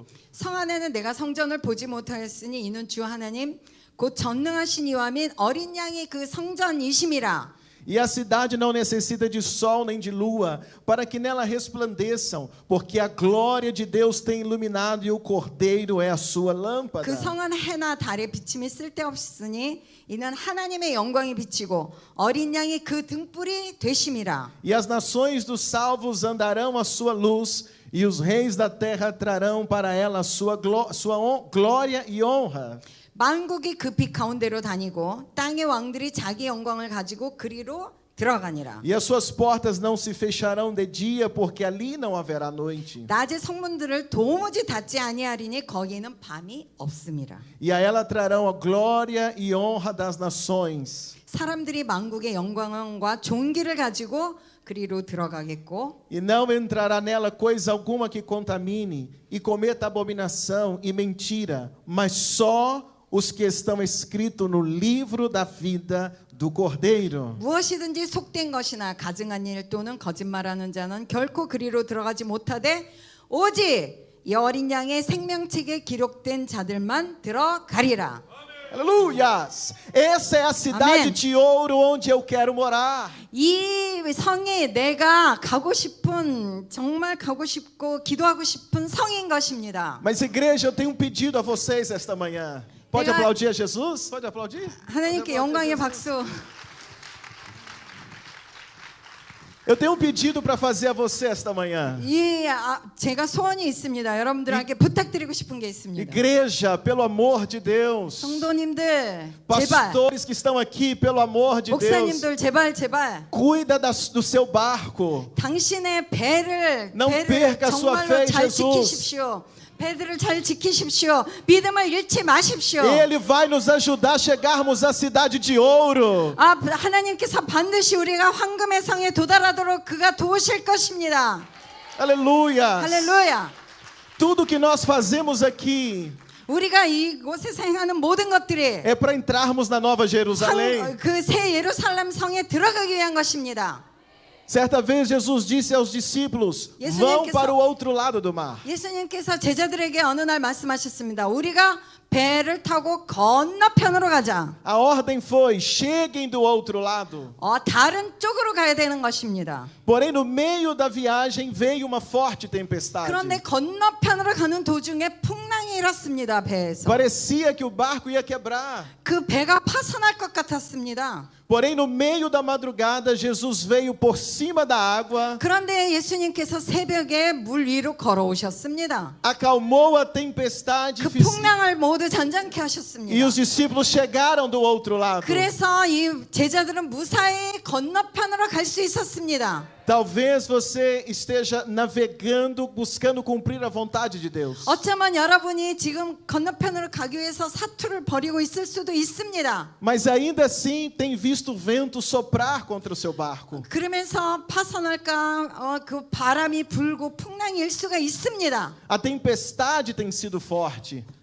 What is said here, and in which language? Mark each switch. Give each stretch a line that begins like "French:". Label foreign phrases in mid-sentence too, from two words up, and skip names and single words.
Korean: 성 안에는 내가 성전을 보지 못하였으니 이는 주 하나님 곧 전능하신 이와 및 어린 양이 그 성전이심이라.
Portuguese: E a cidade não necessita de sol nem de lua, para que nela resplandeçam, porque a glória de Deus tem iluminado e o Cordeiro é a sua lâmpada.
Korean: 그 성은 해나 달의 비침이 쓸데없으니 이는 하나님의 영광이 비치고 어린 양이 그 등불이 되심이라.
Portuguese: E as nações dos salvos andarão à sua luz, e os reis da terra trarão para ela sua glória e honra.
Korean: 만국이 그 빛 가운데로 다니고 땅의 왕들이 자기 영광을 가지고 그리로 들어가니라.
Portuguese: E as suas portas não se fecharão de dia, porque ali não haverá noite.
Korean: 낮에 성문들을 도무지 닫지 아니하리니 거기에는 밤이 없음이라.
Portuguese: E a ela trarão a glória e honra das nações.
Korean: 사람들이 만국의 영광과 존귀를 가지고 그리로 들어가겠고
Portuguese: E não entrará nela coisa alguma que contamine, e cometa abominação e mentira, mas só os que estão escritos no livro da vida do Cordeiro.
Korean: 무엇이든지 속된 것이나 가증한 일 또는 거짓말하는 자는 결코 그리로 들어가지 못하되 오직 이 어린 양의 생명책에 기록된 자들만 들어가리라.
Portuguese: Aleluias! Essa é a cidade Amém. de ouro onde eu quero morar.
Korean: 이 성이 내가 가고 싶은 정말 가고 싶고 기도하고 싶은 성인 것입니다.
Portuguese: Mas igreja, eu tenho um pedido a vocês esta manhã. Pode Pegar- aplaudir a Jesus? Pode aplaudir?
Korean: 하나님께 영광의 박수.
Portuguese: Eu tenho um pedido para fazer a você esta manhã.
Korean: 제가 소원이 있습니다. 여러분들에게 부탁드리고 싶은 게 있습니다.
Portuguese: Igreja, pelo amor de Deus.
Korean: 성도님들 제발,
Portuguese: Pastores que estão aqui, pelo amor de Deus.
Korean: 목사님들 제발
Portuguese: Cuida do seu barco.
Korean: 당신의 배를
Portuguese: Não perca a sua
Korean: 정말로
Portuguese: fé em
Korean: 잘
Portuguese: Jesus.
Korean: 지키십시오. 배들을 잘 지키십시오. 믿음을 잃지 마십시오.
Portuguese: Ele vai nos ajudar a chegarmos à cidade de ouro.
Korean: 하나님께서 반드시 우리가 황금의 성에 도달하도록 그가 도우실 것입니다.
Portuguese: Aleluia.
Korean: 할렐루야.
Portuguese: Tudo que nós fazemos aqui
Korean: 우리가 이곳에서 행하는 모든 것들이
Portuguese: é para entrarmos na Nova Jerusalém.
Korean: 그 새 예루살렘 성에 들어가기 위한 것입니다.
Portuguese: Certa vez Jesus disse aos discípulos: vão para o outro lado do mar.
Korean: 예수님께서 제자들에게 어느 날 말씀하셨습니다. 우리가 배를 타고 건너편으로 가자.
Portuguese: A ordem foi: cheguem do outro lado.
Korean: 다른 쪽으로 가야 되는 것입니다.
Portuguese: Porém, no meio da viagem veio uma forte tempestade.
Korean: 그런데 건너편으로 가는 도중에 풍랑이 일었습니다. 배에서.
Portuguese: Parecia que o barco ia quebrar.
Korean: 그 배가 파손할 것 같았습니다.
Portuguese: Porém, no meio da madrugada, Jesus veio por cima da água,
Korean: 그런데 예수님께서 새벽에 물 위로 걸어오셨습니다.
Portuguese: acalmou a tempestade
Korean: 그 풍랑을 모두 잔잔케
Portuguese: e
Korean: 하셨습니다.
Portuguese: os discípulos chegaram do outro lado.
Korean: 그래서 이 제자들은 무사히 건너편으로 갈 수 있었습니다.
Portuguese: Talvez você esteja navegando, buscando cumprir a vontade de Deus.
Korean: 어쩌면 여러분이 지금 건너편으로 가기 위해서 사투를 벌이고 있을 수도 있습니다.
Portuguese: Mas ainda assim tem visto o vento soprar contra o seu barco.
Korean: 그러면서 파손할까 그 바람이 불고 풍랑이 일 수가 있습니다.
Portuguese: A tempestade tem sido forte.